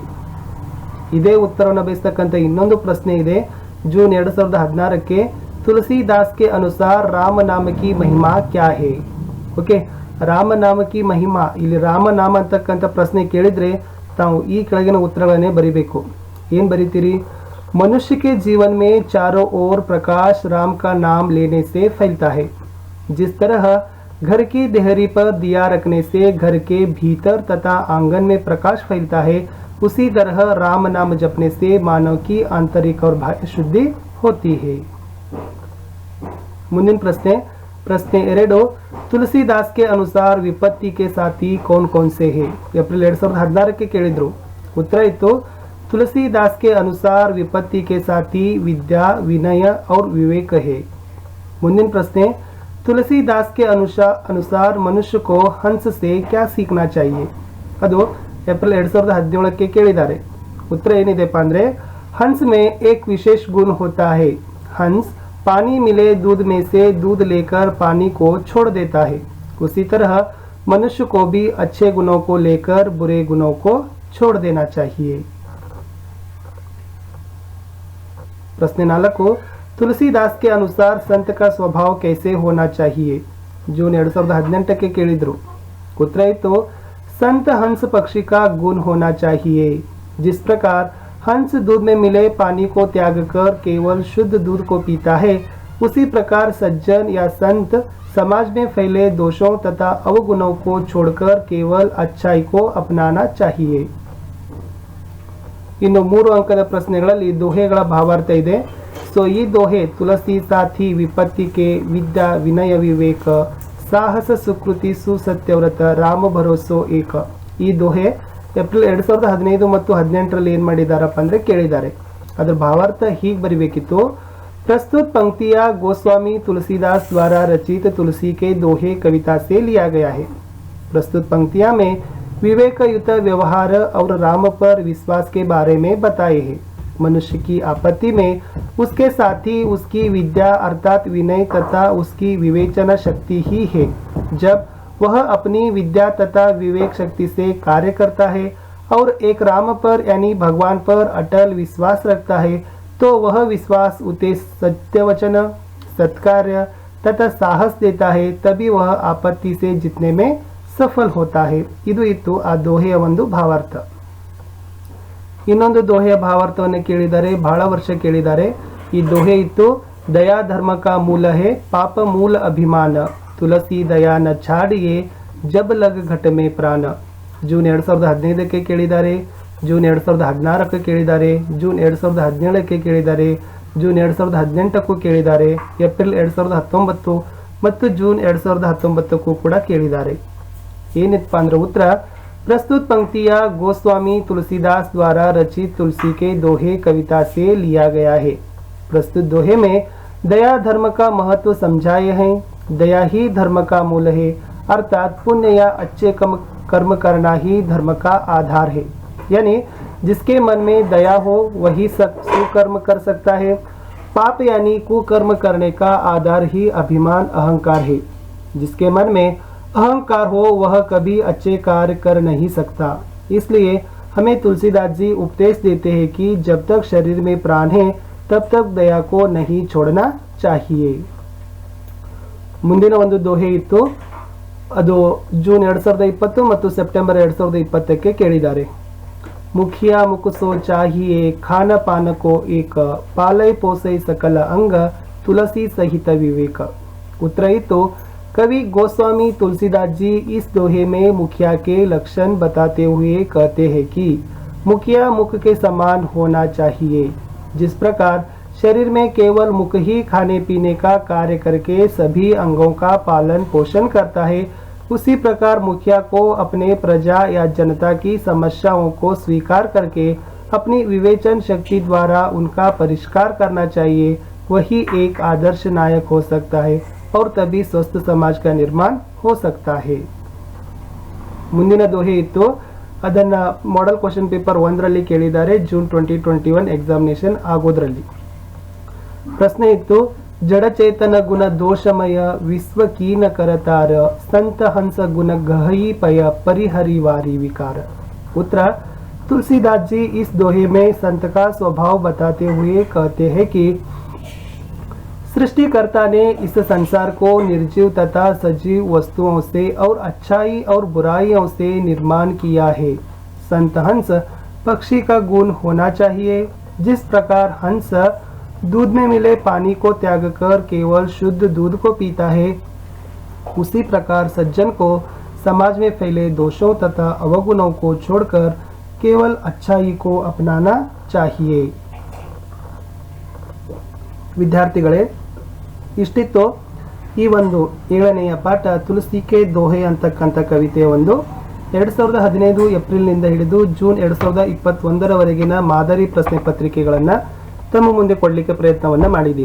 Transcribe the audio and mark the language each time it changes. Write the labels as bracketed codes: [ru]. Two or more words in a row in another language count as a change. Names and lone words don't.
[kn] ಇದೇ ಉತ್ತರವನ್ನು ಬೇಯಿಸ್ತಕ್ಕಂಥ ಇನ್ನೊಂದು ಪ್ರಶ್ನೆ ಇದೆ जून 2016ಕ್ಕೆ [hi] तुलसीदास के अनुसार राम नाम की महिमा क्या है. [kn] ಓಕೆ, [hi] राम नाम की महिमा, [kn] ಇಲ್ಲಿ ರಾಮನಾಮ ಅಂತಕ್ಕಂಥ ಪ್ರಶ್ನೆ ಕೇಳಿದ್ರೆ ತಾವು ಈ ಕೆಳಗಿನ ಉತ್ತರಗಳನ್ನೇ ಬರಿಬೇಕು. ಏನ್ ಬರೀತೀರಿ? [hi] मनुष्य के जीवन में चारों ओर प्रकाश राम का नाम लेने से फैलता है. जिस तरह घर की देहरी पर दिया रखने से घर के भीतर तथा आंगन में प्रकाश फैलता है, उसी तरह राम नाम जपने से मानव की आंतरिक और बाह्य शुद्धि होती है. [kn] ಮುಂದಿನ ಪ್ರಶ್ನೆ [hi] 2 ತುಳಸಿದಾಸ್ के अनुसार विपत्ति के साथी कौन कौन से है. [kn] ಏಪ್ರಿಲ್ 2016ಕ್ಕೆ ಕೇಳಿದ್ರು. ಉತ್ತರ ಇತ್ತು [hi] तुलसीदास के अनुसार विपत्ति के साथी विद्या विनय और विवेक है. [kn] ಮುಂದಿನ ಪ್ರಶ್ನೆ [hi] तुलसीदास के अनुसार मनुष्य को हंस से क्या सीखना चाहिए. [kn] ಅದು ಏಪ್ರಿಲ್ 2017ಕ್ಕೆ ಕೇಳಿದ್ದಾರೆ. ಉತ್ತರ ಏನಿದೆಪ್ಪ ಅಂದ್ರೆ [hi] हंस में एक विशेष गुण होता है. हंस पानी मिले दूध में से दूध लेकर पानी को छोड़ देता है. उसी तरह मनुष्य को भी अच्छे गुणों को लेकर बुरे गुणों को छोड़ देना चाहिए. प्रश्न 4 तुलसीदास के अनुसार संत का स्वभाव कैसे होना चाहिए. [kn] जून 2018ಕ್ಕೆ ಕೇಳಿದ್ರು. ಉತ್ತರ ಇತ್ತು [hi] संत हंस पक्षी का गुण होना चाहिए. जिस प्रकार हंस दूध में मिले पानी को त्याग कर केवल शुद्ध दूध को पीता है, उसी प्रकार सज्जन या संत समाज में फैले दोषों तथा अवगुणों को छोड़कर केवल अच्छाई को अपनाना चाहिए. [kn] ಇನ್ನು 3 ಅಂಕದ ಪ್ರಶ್ನೆಗಳಲ್ಲಿ ದೋಹೆಗಳ ಭಾವಾರ್ಥ ಇದೆ. ಸೊ ಈ ದೋಹೆ [hi] तुलसी साथी विपत्ति के विद्या विनय विवेक साहस सुकृति सुसत्यव्रत राम भरोसो एक. [kn] ಈ ದೋಹೆ ಏಪ್ರಿಲ್ 2015 ಮತ್ತು 18ರಲ್ಲಿ ಏನ್ ಮಾಡಿದಾರಪ್ಪ ಅಂದ್ರೆ ಕೇಳಿದ್ದಾರೆ. ಅದರ ಭಾವಾರ್ಥ ಹೀಗೆ ಬರಿಬೇಕಿತ್ತು. [hi] प्रस्तुत पंक्तियां गोस्वामी तुलसीदास द्वारा रचित तुलसी के दोहे कविता से लिया गया है. प्रस्तुत पंक्तियां में विवेकयुक्त व्यवहार और राम पर विश्वास के बारे में बताए हैं. मनुष्य की आपत्ति में उसके साथी उसकी विद्या अर्थात विनय तथा उसकी विवेचना शक्ति ही है. जब वह अपनी विद्या तथा विवेक शक्ति से कार्य करता है और एक राम पर यानी भगवान पर अटल विश्वास रखता है तो वह विश्वास उसे सत्य वचन, सत्कार्य तथा साहस देता है, तभी वह आपत्ति से जीतने में सफल होता है। [kn] ಇದು ಇತ್ತು ಆ ದೋಹೆಯ ಒಂದು ಭಾವಾರ್ಥ। ಇನ್ನೊಂದು ದೋಹೆಯ ಭಾವಾರ್ಥವನ್ನು ಕೇಳಿದ್ದಾರೆ, ಬಹಳ ವರ್ಷ ಕೇಳಿದ್ದಾರೆ। ಈ ದೋಹೆ ಇತ್ತು, [hi] दया धर्म का मूल है पाप मूल अभिमान, तुलसी दया न छाड़िये जब लग घट में प्राण। [kn] ಜೂನ್ 2015ಕ್ಕೆ ಕೇಳಿದ್ದಾರೆ, ಜೂನ್ 2016ಕ್ಕೆ ಕೇಳಿದ್ದಾರೆ, ಜೂನ್ 2017ಕ್ಕೆ ಕೇಳಿದ್ದಾರೆ, ಜೂನ್ 2018ಕ್ಕೂ ಕೇಳಿದ್ದಾರೆ, ಏಪ್ರಿಲ್ 2019 ಮತ್ತು ಜೂನ್ 2019ಕ್ಕೂ ಕೂಡ ಕೇಳಿದ್ದಾರೆ। ಏನಿತ್ತಪ್ಪ ಅಂದ್ರೆ ಉತ್ತರ, [hi] प्रस्तुत पंक्तियां गोस्वामी तुलसीदास द्वारा रचित तुलसी के दोहे कविता से लिया गया है। प्रस्तुत दोहे में दया धर्म का महत्व समझाए हैं। दया ही धर्म का मूल है, अर्थात पुण्य या अच्छे कर्म करना ही धर्म का आधार है। यानी जिसके मन में दया हो वही सुकर्म कर सकता है। पाप यानी कुकर्म करने का आधार ही अभिमान अहंकार है। जिसके मन में अहंकार हो वह कभी अच्छे कार्य कर नहीं सकता। इसलिए हमें तुलसीदास जी उपदेश देते हैं कि जब तक शरीर में प्राण है तब तक दया को नहीं छोड़ना चाहिए। [kn] ಮುಂದಿನ ಒಂದು ದೋಹೆ ಇತ್ತು, ಅದು ಜೂನ್ 2020 ಮತ್ತು ಸೆಪ್ಟೆಂಬರ್ 2020ಕ್ಕೆ ಕೇಳಿದ್ದಾರೆ। [hi] मुखिया मुखसो चाहिये खान पान को एक, पालै पोसै सकल अंग, तुलसी सहित विवेक। उत्तर इतो, कवि गोस्वामी तुलसीदास जी इस दोहे में मुखिया के लक्षण बताते हुए कहते हैं कि मुखिया मुख के समान होना चाहिए। जिस प्रकार शरीर में केवल मुख ही खाने पीने का कार्य करके सभी अंगों का पालन पोषण करता है, उसी प्रकार मुखिया को अपने प्रजा या जनता की समस्याओं को स्वीकार करके अपनी विवेचन शक्ति द्वारा उनका परिष्कार करना चाहिए। वही एक आदर्श नायक हो सकता है और तभी स्वस्थ समाज का निर्माण हो सकता है। [kn] ಮುಂದಿನ ದೋಹೆ ಇತ್ತು, ಅದನ್ನ [en] model question paper [kn] 1ರಲ್ಲಿ ಕೇಳಿದ್ದಾರೆ, ಜೂನ್ 2021 ಎಕ್ಸಾಮಿನೇಷನ್ ಆಗೋದ್ರಲ್ಲಿ। ಪ್ರಶ್ನೆ ಇತ್ತು, [hi] जड़चेतन गुण दोषमय विश्व कीन करतार, संत हंस गुण ಗಹई पय परिहरिवारी विकार। उत्तर, तुलसीदास जी इस दोहे में संत का स्वभाव बताते हुए कहते हैं कि सृष्टिकर्ता ने इस संसार को निर्जीव तथा सजीव वस्तुओं से और अच्छाई और बुराइयों से निर्माण किया है। संत हंस पक्षी का गुण होना चाहिए। जिस प्रकार हंस दूध में मिले पानी को त्याग कर केवल शुद्ध दूध को पीता है, उसी प्रकार सज्जन को समाज में फैले दोषों तथा अवगुणों को छोड़कर केवल अच्छाई को अपनाना चाहिए। [kn] ವಿದ್ಯಾರ್ಥಿಗಳೇ, ಇಷ್ಟಿತ್ತು ಈ ಒಂದು 7ನೆಯ ಪಾಠ ತುಳಸಿ ಕೆ ದೋಹೆ ಅಂತಕ್ಕಂಥ ಕವಿತೆಯ ಒಂದು 2015 ಏಪ್ರಿಲ್ನಿಂದ ಹಿಡಿದು ಜೂನ್ 2021ರವರೆಗಿನ ಮಾದರಿ ಪ್ರಶ್ನೆ ಪತ್ರಿಕೆಗಳನ್ನು ತಮ್ಮ ಮುಂದೆ ಕೊಡಲಿಕ್ಕೆ ಪ್ರಯತ್ನವನ್ನು ಮಾಡಿದ್ದೀನಿ।